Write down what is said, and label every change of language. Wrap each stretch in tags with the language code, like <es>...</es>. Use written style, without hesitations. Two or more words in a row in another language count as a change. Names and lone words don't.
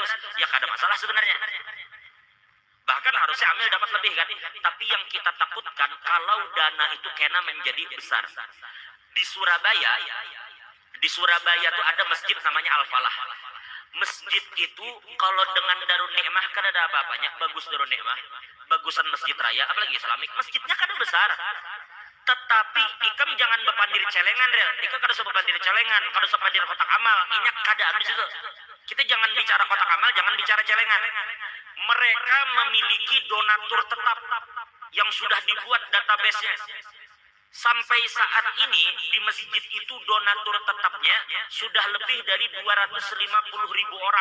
<id>Ya kada masalah sebenarnya. Bahkan harusnya amil dapat lebih kan. Tapi yang kita takutkan kalau dana itu kena menjadi besar. Di Surabaya tuh ada masjid namanya Al-Falah. Masjid itu kalau dengan Darun Nikmah kan ada apa-apanya. Bagus Darun Nikmah, bagusan masjid raya, apalagi Islamik. Masjidnya kan besar.</id> <bjn>Tetapi ikam jangan bepandir celengan real. Ikam kada usah bepandir celengan, kada usah bepandir kotak amal. Inyak kada di situ.</bjn> <id>Kita jangan bicara kotak amal, jangan bicara celengan. Mereka memiliki donatur tetap yang sudah dibuat database-nya. Sampai saat ini di masjid itu donatur tetapnya sudah lebih dari 250.000 orang.</id>